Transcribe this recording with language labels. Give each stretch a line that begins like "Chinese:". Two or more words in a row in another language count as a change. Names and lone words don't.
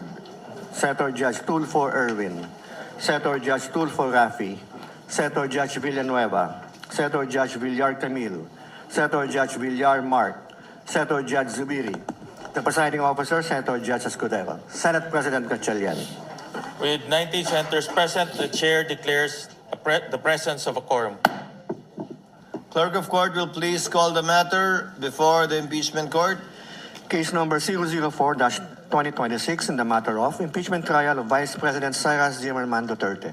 English: Senator Judge Tulfo Erwin. Senator Judge Tulfo Rafi. Senator Judge Villanueva. Senator Judge Villar Camille. Senator Judge Villar Mark. Senator Judge Zubiri. The presiding officer, Senator Judge Escudero. Senate President Gatchalian. With 90 senators present, the chair declares the presence of a quorum. Clerk of Court will please call the matter before the impeachment court. Case number 004-2026 in the matter of impeachment trial of Vice President Sara Zimmerman Duterte.